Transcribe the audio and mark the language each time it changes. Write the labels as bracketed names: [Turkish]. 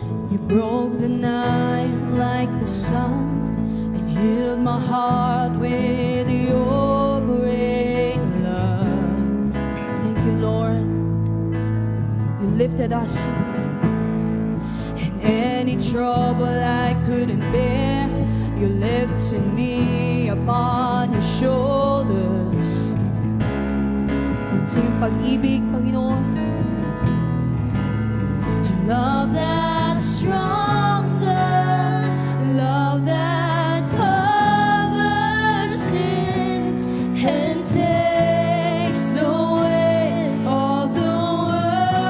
[English] You broke the night like the sun and healed my heart with your great love. Thank you, Lord. You lifted us. And any trouble I couldn't bear, you lifted me upon your shoulders. [Filipino] Sa iyong pag-ibig, Panginoon. [English] Love that's stronger, love that covers sins and takes away all the world.